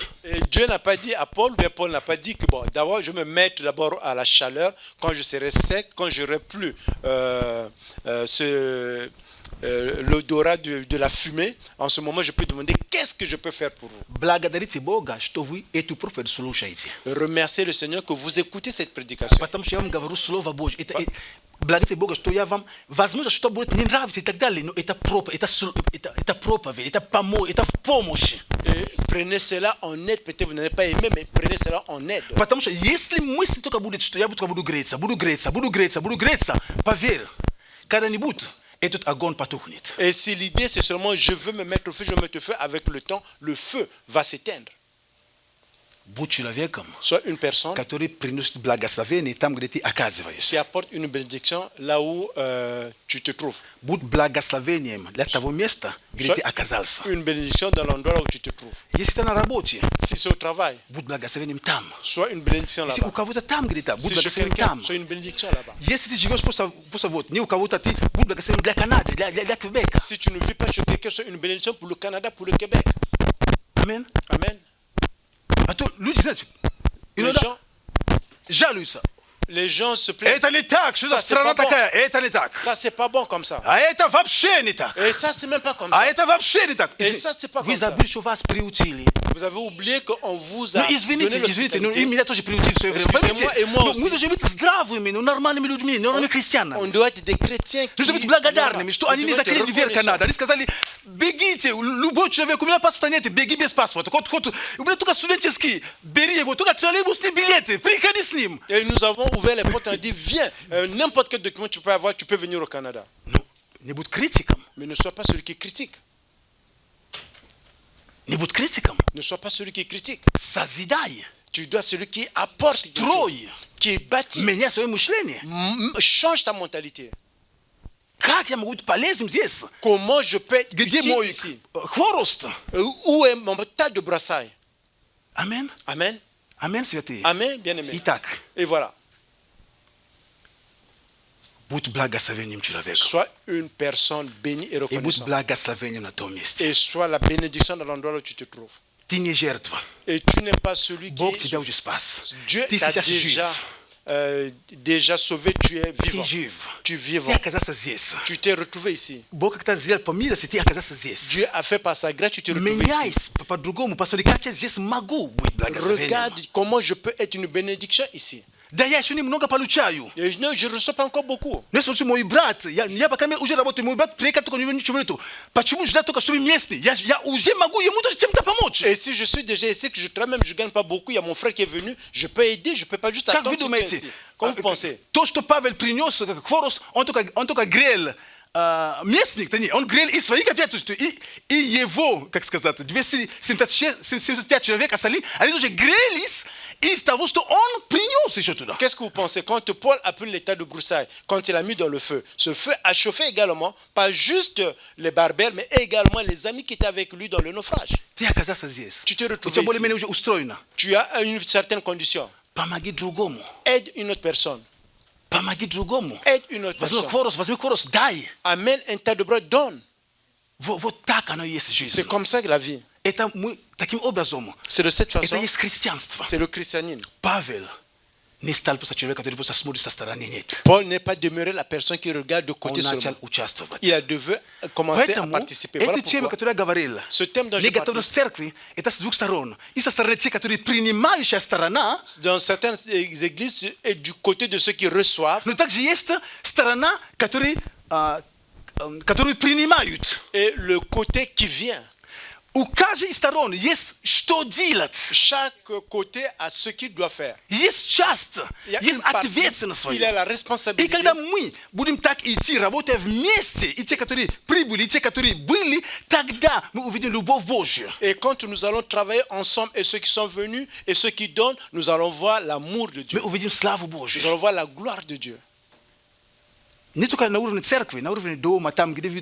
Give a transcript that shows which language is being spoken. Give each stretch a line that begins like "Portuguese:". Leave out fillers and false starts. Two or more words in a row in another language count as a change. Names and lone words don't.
French: Et Dieu n'a pas dit à Paul, bien Paul n'a pas dit que bon, d'abord je vais me mettre d'abord à la chaleur quand je serai sec, quand j'aurai plus l'odorat de la fumée, en ce moment, je peux demander qu'est-ce que je peux faire pour vous.
Russian: Благодарите Бога, что вы эту проповедь слушаете.
French: Remerciez le Seigneur que vous écoutez cette prédication.
Russian: Потому что я вам говорю Слово Божье. Благодарите Бога, что я вам, возможно, что будет не нравиться и так далее, но это проповедь, это помощь, это в помощи.
French: Prenez cela en aide. Peut-être vous n'allez pas aimer, mais prenez cela en aide.
Russian: Потому что если мысль только будет, что я буду греться, поверь, когда-нибудь этот огонь потухнет.
French: Et si l'idée c'est seulement je veux me mettre au feu, je me mettre au feu, avec le temps, le feu va s'éteindre.
Russian: Будь человеком,
French: Soit une personne
Russian: который приносит благословение там, где ты оказываешься.
French: qui apporte une bénédiction là où tu te trouves.
Russian: Будь благословением для того места, где ты оказался.
French: Une bénédiction dans l'endroit là où tu te trouves.
Russian: Если ты на работе,
French: Si c'est au travail,
Russian: будь благословением там.
French: soit une bénédiction
Russian: Если у
French: là-bas.
Russian: кого-то там где-то, будь
French: Si chez
Russian: благословением
French: quelqu'un,
Russian: там.
French: soit une bénédiction là-bas.
Russian: Если ты живешь просто вот, не у кого-то, ты будь благословением для Канады, для Квебека.
French: Si tu ne vis pas chez quelqu'un, soit une bénédiction pour le Canada, pour le Québec. Amen. Amen.
Russian: А то люди, знаете, иногда жалуются.
French: Les gens se plaignent.
Russian: Это не так, что за
French: Ça, c'est
Russian: страна
French: pas bon.
Russian: такая, это не так.
French: Ça, c'est pas bon comme ça.
Russian: А это вообще не так.
French: Et ça, c'est même pas comme
Russian: А
French: ça.
Russian: это вообще не так.
French: Et ça, c'est pas
Russian: Вы
French: comme ça.
Russian: забыли, что вас приучили.
French: Vous avez oublié qu'on vous a
Russian: Ну, извините,
French: donné
Russian: извините, но и
French: l'hospitalité.
Russian: меня тоже приучили в свое время.
French: Excusez-moi,
Russian: Понимаете?
French: и moi
Russian: Ну, aussi. мы должны быть здравыми, ну, нормальными людьми, нормальными христианами.
French: On doit être des chrétiens qui...
Russian: Нужно быть благодарными, что
French: Nous
Russian: они не
French: devons être
Russian: закрыли дверь
French: reconnaissants.
Russian: Канады. Они сказали, бегите, любой человек, у меня паспорта нет, беги без паспорта. У меня только студенческий, бери его, только троллейбусные билеты, приходи с ним.
French: Et nous avons ouvert les portes, on a dit, viens, n'importe quel document tu peux avoir, tu peux venir au Canada.
Russian: Ну, не будь критиком,
French: Mais ne sois pas celui qui critique.
Russian: не будь критиком.
French: Ne sois pas celui qui critique.
Russian: Созидай,
French: Tu dois être celui qui apporte quelque chose,
Russian: строй,
French: qui bâtit.
Russian: меняй свое мышление.
French: Change ta mentalité.
Russian: Как я могу быть полезным здесь?
French: Comment je peux être
Russian: Где
French: utile
Russian: мой
French: ici?
Russian: хворост?
French: Où est mon tas de brassailles?
Russian: Амен.
French: Amen.
Russian: Амен, святые.
French: Amen, bien-aimé.
Russian: Итак,
French: Et voilà.
Russian: будь благословением человека.
French: Sois une personne bénie et
Russian: И будь
French: reconnaissante.
Russian: благословением на том месте.
French: Et sois la bénédiction dans l'endroit où tu te trouves.
Russian: Ты не жертва.
French: Et tu n'es pas celui qui
Russian: Бог
French: est...
Russian: тебя уже спас.
French: Dieu
Russian: Ты
French: t'a
Russian: сейчас жив.
French: déjà sauvé, tu es
Russian: Ты
French: vivant.
Russian: жив.
French: Tu es
Russian: Ты
French: vivant.
Russian: оказался здесь.
French: Tu t'es retrouvé ici.
Russian: Бог как-то сделал по милости, ты оказался здесь.
French: Dieu a fait par sa grâce, tu t'es retrouvé
Russian: Меняй
French: ici.
Russian: по-другому. Посмотри, как я здесь могу быть благословением.
French: Regarde comment je peux être une bénédiction ici.
Russian: Да я еще немного получаю.
French: Et non, je ne reçois pas encore beaucoup.
Russian: Но если мой брат, я пока уже работаю, мой брат приехал только ничего нету. Почему ждать только, чтобы местный? Я уже могу ему тоже чем-то помочь.
French: Et si je suis déjà ici, que je travaille même, je ne gagne pas beaucoup, il y a mon frère qui est venu, je peux aider, je ne peux pas juste
Russian: Как вы
French: attendre qu'il vienne
Russian: думаете,
French: ici. Comment vous pensez?
Russian: то, что Павел принес, как хворос, он только грел местник-то не, он грел и свои копейки, и его, как сказать, 275 человек остальных, они тоже грелись из того, что он принес еще туда.
French: Qu'est-ce que vous pensez? Quand Paul a pris l'état de broussailles, quand il a mis dans le feu, ce feu a chauffé également, pas juste les barbères, mais également les amis qui étaient avec lui dans le naufrage.
Russian: Ты оказался здесь.
French: Tu t'es
Russian: У
French: retrouvé
Russian: тебя более-менее
French: ici.
Russian: уже устроено.
French: Tu as une certaine condition.
Russian: Помоги другому.
French: Aide une autre personne.
Russian: Помоги другому.
French: Aide une autre
Russian: Возьми
French: personne.
Russian: хворос, дай.
French: Amène un tas de bras, donne.
Russian: Вот так оно и есть жизнь.
French: C'est comme ça que la vie.
Russian: Это мы таким образом.
French: C'est de cette
Russian: Это
French: façon.
Russian: есть христианство.
French: C'est le christianisme.
Russian: Павел не стал просто человеком, который просто смотрит со стороны, нет.
French: Paul n'est pas demeuré la personne qui regarde de
Russian: Он
French: côté
Russian: начал
French: seulement.
Russian: участвовать.
French: Il a dû commencer à
Russian: Поэтому
French: participer. Voilà
Russian: эта тема,
French: pourquoi.
Russian: которую я говорил,
French: Ce thème dont j'ai
Russian: неготовность
French: parlé,
Russian: церкви, это с двух сторон. И со стороны тех, которые принимающая сторона,
French: dans certaines églises, et du côté de ceux qui reçoivent,
Russian: но также есть сторона, которые принимают.
French: et le côté qui vient.
Russian: У каждой из сторон есть что делать.
French: Chaque côté a ce qu'il doit faire.
Russian: Есть часть,
French: Il y a
Russian: есть
French: une partie,
Russian: ответственность
French: il a
Russian: своя.
French: la
Russian: И
French: responsabilité.
Russian: когда мы будем так идти, работая вместе, и те, которые прибыли, и те, которые были, тогда мы увидим любовь Божью.
French: Et quand nous allons travailler ensemble, et ceux qui sont venus, et ceux qui donnent, nous allons voir l'amour de Dieu.
Russian: Мы увидим славу
French: Nous
Russian: Божью.
French: allons voir la gloire de Dieu.
Russian: Не только на уровне церкви, на уровне дома, там, где вы...